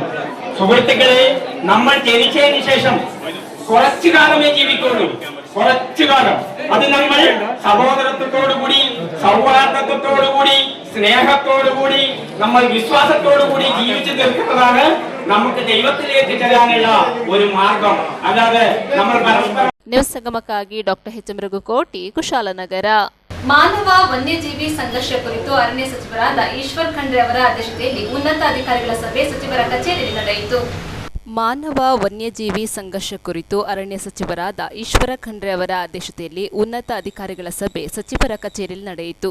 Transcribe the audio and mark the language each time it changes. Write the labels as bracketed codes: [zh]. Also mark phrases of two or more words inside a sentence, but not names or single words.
[ml] സുഹൃത്തുക്കളെ, നമ്മൾ ജനിച്ചതിന് ശേഷം കുറച്ചു കാലമേ ജീവിക്കുള്ളൂ. കുറച്ചു കാലം അത് നമ്മൾ സഹോദരത്വത്തോടുകൂടി, സൗഹാർദ്ദത്വത്തോടുകൂടി, സ്നേഹത്തോടുകൂടി, നമ്മൾ വിശ്വാസത്തോടുകൂടി ജീവിച്ചു തീർക്കുന്നതാണ് നമുക്ക് ദൈവത്തിലേക്ക് ചെല്ലാനുള്ള ഒരു മാർഗം. അല്ലാതെ നമ്മൾ പരസ്പരം. [kn] ನ್ಯೂಸ್ ಸಂಗಮಕ್ಕಾಗಿ ಡಾಕ್ಟರ್ ಎಚ್ ಎಂ ರಘುಕೋಟಿ, ಕುಶಾಲನಗರ. ಮಾನವ ವನ್ಯಜೀವಿ ಸಂಘರ್ಷ ಕುರಿತು ಅರಣ್ಯ ಸಚಿವರಾದ ಈಶ್ವರ್ ಖಂಡ್ರೆ ಅವರ ಅಧ್ಯಕ್ಷತೆಯಲ್ಲಿ ಉನ್ನತ ಅಧಿಕಾರಿಗಳ ಸಭೆ ಸಚಿವರ ಕಚೇರಿಯಲ್ಲಿ ನಡೆಯಿತು. ಮಾನವ ವನ್ಯಜೀವಿ ಸಂಘರ್ಷ ಕುರಿತು ಅರಣ್ಯ ಸಚಿವರಾದ ಈಶ್ವರ ಖಂಡ್ರೆ ಅವರ ಅಧ್ಯಕ್ಷತೆಯಲ್ಲಿ ಉನ್ನತ ಅಧಿಕಾರಿಗಳ ಸಭೆ ಸಚಿವರ ಕಚೇರಿಯಲ್ಲಿ ನಡೆಯಿತು.